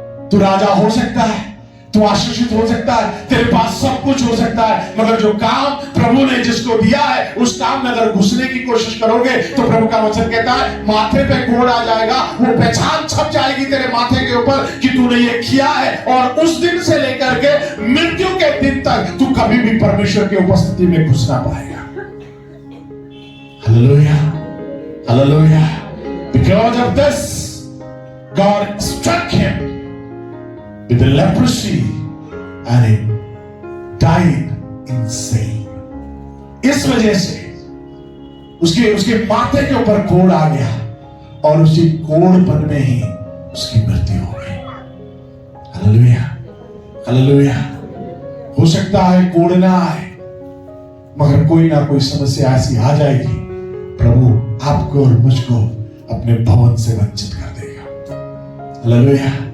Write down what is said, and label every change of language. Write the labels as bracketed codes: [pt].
[hi] तू राजा हो सकता है, तू आशीषित हो सकता है, तेरे पास सब कुछ हो सकता है, मगर जो काम प्रभु ने जिसको दिया है उस काम में अगर घुसने की कोशिश करोगे तो प्रभु का वचन कहता है माथे पे कोड़ आ जाएगा, वो पहचान छप जाएगी तेरे माथे के ऊपर कि तूने ये किया है, और उस दिन से लेकर के मृत्यु के दिन तक तू कभी भी परमेश्वर की उपस्थिति में घुस ना पाएगा। Hallelujah, hallelujah. [en] Because of this, God struck him with the leprosy and he died insane। [hi] इस वजह से उसके माथे के ऊपर कोड़ आ गया और उसी कोड़पन में ही उसकी मृत्यु हो गई। Hallelujah, hallelujah. हो सकता है कोड़ ना आए, मगर कोई ना कोई समस्या ऐसी आ जाएगी, प्रभु आपको और मुझको अपने भवन से वंचित कर देगा। हालेलुया।